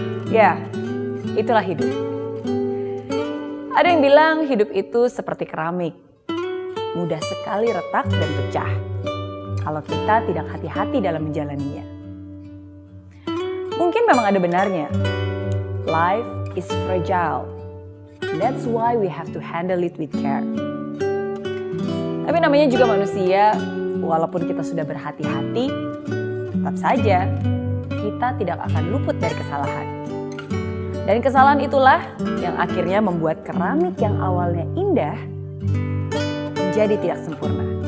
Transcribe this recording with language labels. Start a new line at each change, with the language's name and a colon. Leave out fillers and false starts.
Indonesian: Ya, itulah hidup. Ada yang bilang hidup itu seperti keramik. Mudah sekali retak dan pecah kalau kita tidak hati-hati dalam menjalaninya. Mungkin memang ada benarnya.
English: Life is fragile. That's why we have to handle it with care.
Indonesian: Tapi namanya juga manusia, walaupun kita sudah berhati-hati, tetap saja kita tidak akan luput dari kesalahan. Dan kesalahan itulah yang akhirnya membuat keramik yang awalnya indah menjadi tidak sempurna.